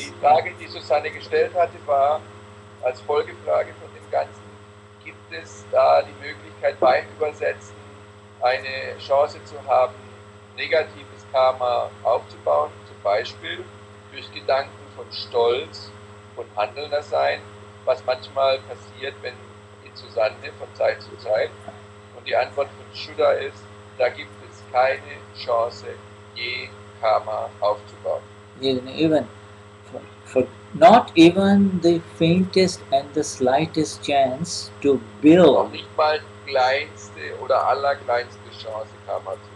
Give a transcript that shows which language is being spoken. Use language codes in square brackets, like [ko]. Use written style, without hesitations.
[de] Die Frage, die Susanne gestellt hatte, war als Folgefrage von dem Ganzen: Gibt es da die Möglichkeit beim Übersetzen eine Chance zu haben, negatives Karma aufzubauen, zum Beispiel durch Gedanken von Stolz, von Handelnder sein, was manchmal passiert, wenn in Susanne von Zeit zu Zeit? Und die Antwort von Shuddha ist: Da gibt es keine Chance, je Karma aufzubauen. [en] Even for not even the faintest and the slightest chance to build. [de] Noch nicht mal kleinste oder allerkleinste Chance, Karma zu